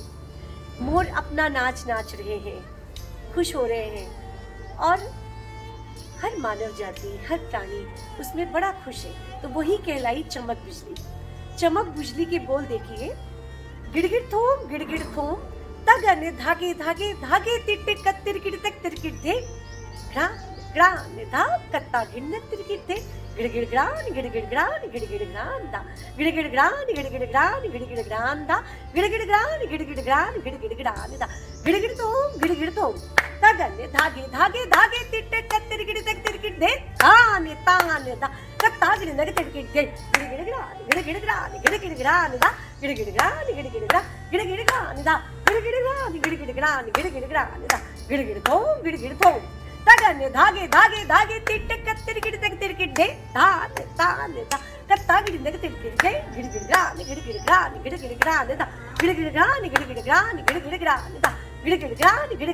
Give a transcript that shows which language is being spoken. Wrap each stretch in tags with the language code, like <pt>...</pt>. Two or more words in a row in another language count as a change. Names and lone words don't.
<hi>मोर अपना नाच नाच रहे हैं, खुश हो रहे हैं, और हर मानव जाति, हर प्राणी उसमें बड़ा खुश है। तो वही कहलाई चमक बिजली। चमक बिजली के बोल देखिए, गिड़गिड़ थोम तगने धागे धागे धागे तिट कत तिरकिट तक तिरकिट थे ग्रा ग्रा ने धा कत्ता गिड़ने तिरकिट थे गिड़गिड़ ग्रान गिड़गिड़ ग्रान गिड़गिड़ ग्रान दा गिड़गिड़ ग्रान गिड़गिड़ ग्रान गिड़गिड़ ग्रान दा गिड़गिड़ ग्रान गिड़गिड़ ग्रान गिड़गिड़ ग्रान दा गिड़गिड़ थोम तगने धागे धागे धागे तिट कत तिरकिट तक तिरकिट दे ताने ताने दा कत्ता गिड़ने तिरकिट दे गिड़गिड़ ग्रान गिड़गिड़ ग्रान दा गिड़गिड़ ग्रान गिड़गिड़ ग्रान गिड़गिड़ ग्रान दा गिड़गिड़ ग्रान गिड़गिड़ ग्रान गिड़गिड़ ग्रान दा गिड़गिड़ थोम तगने धागे धागे धागे तिट कत तिरकिट तक तिरकिट दे ताने ताने दा कत्ता गिड़ने तिरकिट दे गिड़गिड़ ग्रान गिड़गिड़ ग्रान दा गिड़गिड़ ग्रान गिड़गिड़ ग्रान दा गिड़गिड़ ग्रान</hi>